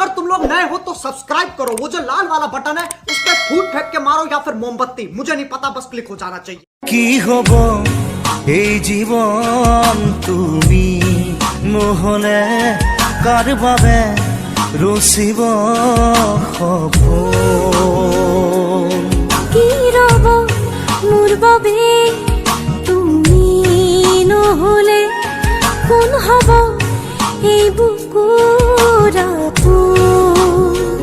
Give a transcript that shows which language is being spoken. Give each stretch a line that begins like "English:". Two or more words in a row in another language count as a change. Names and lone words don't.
Hindi: लोग नए हो तो सब्सक्राइब करो, वो जो लाल वाला बटन है उस पर फूट फेंक के मारो या फिर मोमबत्ती, मुझे नहीं पता, बस क्लिक हो जाना चाहिए।
Assamese: কি হব এই জীবন তুমি নহলে কার বাবে রচিব সপোন কি রব মোর বাবে তুমি নহলে কোন হব এই বুকুৰ আপোন